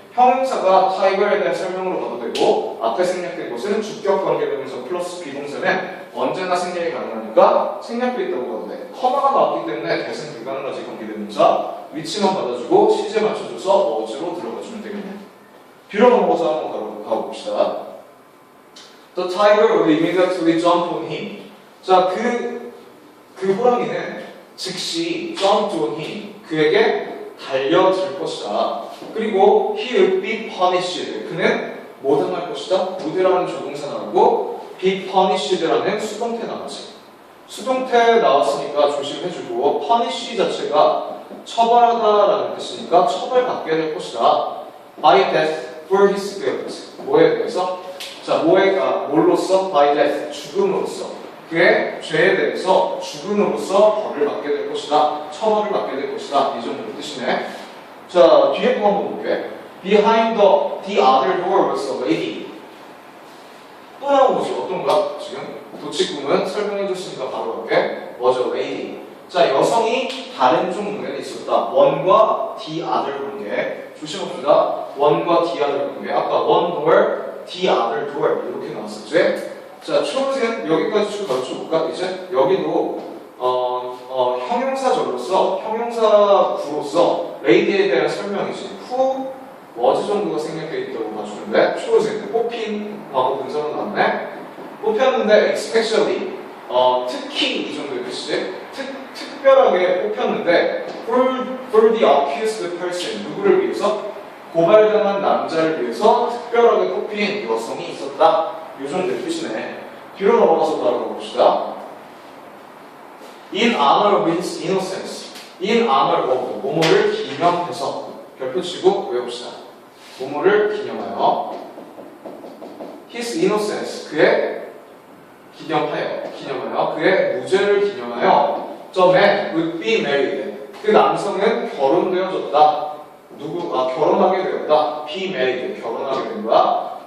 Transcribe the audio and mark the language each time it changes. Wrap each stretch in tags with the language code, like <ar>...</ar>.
<ko>형용사가 tiger에 대한 설명으로 봐도 되고 앞에 생략된 것은 주격 관계대명사 플러스 비동사는 언제나 생략이 가능하니까 생략되어 있다고 봐도 돼. 커마가 나왔기 때문에 대신 불가능하지 관계대명사 위치만 받아주고 시제 맞춰줘서 was로 들어가주면 되겠네. 뒤로 넘어가서 한번 가봅시다.</ko> <en>The tiger would immediately jump on him.</en> <ko>자, 그 호랑이는 즉시</ko> <en>jumped on him.</en> <ko>그에게 달려들 것이다. 그리고</ko> <en>he would be punished.</en> <ko>그는 뭐 당할 것이다? would라는 조동사 나오고 be punished라는 수동태 나왔지. 수동태 나왔으니까 조심해주고 punish 자체가 처벌하다라는 뜻이니까 처벌받게 될 것이다.</ko> <en>by death for his guilt.</en> <ko>뭐에 대해서? 자, 뭘로써?</ko> <en>by death,</en> <ko>죽음으로써. 그의 죄에 대해서 죽음으로써 벌을 받게 될 것이다. 처벌을 받게 될 것이다. 이 정도의 뜻이네. 자, 뒤에 거 한번 볼게.</ko> <en>Behind the other door was a lady.</en> <ko>또 나온 거지. 어떤 거야? 지금 도치구문 설명해줬으니까 바로 갈게.</ko> <en>was a lady.</en> <ko>자, 여성이 다른 쪽 문에 있었다. one과 the other 관계. 조심합시다. one과 the other 관계. 아까</ko> <en>one door, the other door</en> <ko>이렇게 나왔었지. 자, 초록색 여기까지 쭉 가르쳐볼까? 이제 여기도 형용사절로서 형용사 구로서 레이디에 대한 설명이지. who, was 정도가 생략되어 있다고 봐주는데 초록색 뽑힌 과거 분사로 나왔네. 뽑혔는데 especially 특히 이 정도의 뜻이지. 특별하게 뽑혔는데</ko> <en>for the accused person,</en> <ko>누구를 위해서? 고발당한 남자를 위해서 특별하게 뽑힌 여성이 있었다. 이 정도의 뜻이네. 뒤로 넘어가서 바로 가봅시다.</ko> <en>In honor means innocence. In honor of,</en> <ko>뭐뭐를 기념해서. 별표 치고 외웁시다. 뭐뭐를 기념하여.</ko> <en>His innocence,</en> <ko>그의 기념하여 그의 무죄를 기념하여</ko> <en>The man would be married.</en> <ko>그 남성은 결혼되어졌다. 결혼하게 되었다. Be married, 결혼하게 된 거야.</ko>